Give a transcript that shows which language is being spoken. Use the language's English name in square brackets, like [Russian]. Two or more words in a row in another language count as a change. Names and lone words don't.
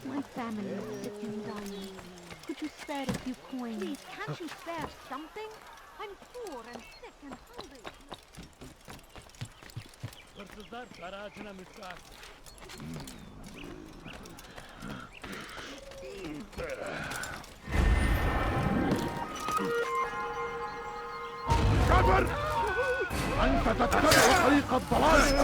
[English] family is sick and dying. Could you spare a few coins? Please, can't you spare something? I'm poor and sick and hungry. [Turkish] Hırsızlar dar ağacına müstahak. [Arabic] كافر! أنت تتبع طريق الضلال!